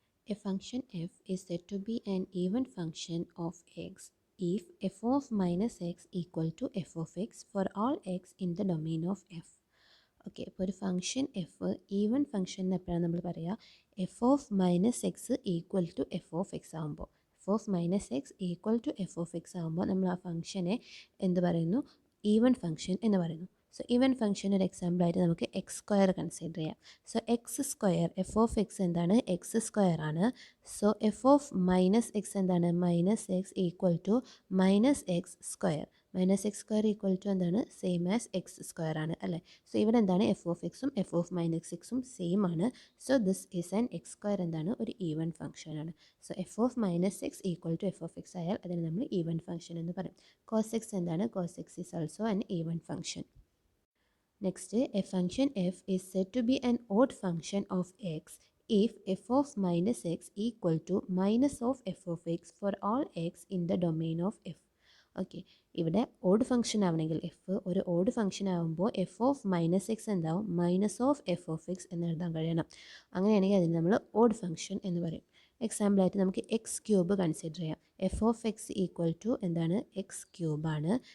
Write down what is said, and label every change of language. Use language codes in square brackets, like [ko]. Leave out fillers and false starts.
[en] A function f is said to be an even function of x if f of minus x equal to f of x for all x in the domain of f. [ml] Okay, ഇപ്പോൾ ഒരു function F even function എപ്പോഴാണ് നമ്മൾ പറയുക? F of minus X equal to F of X ആകുമ്പോൾ, F of minus X equal to F of X ആകുമ്പോൾ നമ്മൾ ആ ഫംഗ്ഷനെ എന്ത് പറയുന്നു? ഈവൻ ഫംഗ്ഷൻ എന്ന് പറയുന്നു. സോ ഈവൻ ഫംഗ്ഷൻ ഒരു എക്സാമ്പിളായിട്ട് നമുക്ക് എക്സ് സ്ക്വയർ കൺസിഡർ ചെയ്യാം. So X square, F of X എന്താണ്? എക്സ് സ്ക്വയർ ആണ്. So F of minus X എന്താണ്? Minus X equal to minus X square. Minus X square equal to എന്താണ്? Same as X square ആണ് അല്ലേ? So ഇവിടെ എന്താണ്? F of എക്സും F of minus എക്സും സെയിം ആണ്. So this is an X square എന്താണ്? ഒരു ഈവൻ ഫംഗ്ഷൻ ആണ്. So F of minus X equal to F of X ആയാൽ അതിന് നമ്മൾ ഈവൻ ഫംഗ്ഷൻ എന്ന് പറയും. കോസ് എക്സ് എന്താണ്? Cos X is also an even function. [en] Next, a function f is said to be an odd function of x if f of minus x equal to minus of f of x for all x in the domain of f. [ml] Okay, ഇവിടെ odd function ആവണമെങ്കിൽ, F ഒരു odd function ആകുമ്പോൾ F of minus X എന്താവും? Minus of F of X എന്ന് എഴുതാൻ കഴിയണം. അങ്ങനെയാണെങ്കിൽ അതിന് നമ്മൾ ഓഡ് ഫംഗ്ഷൻ എന്ന് പറയും. എക്സാമ്പിളായിട്ട് നമുക്ക് എക്സ് ക്യൂബ് കൺസിഡർ ചെയ്യാം. F of X equal to എന്താണ്? എക്സ് ക്യൂബാണ്.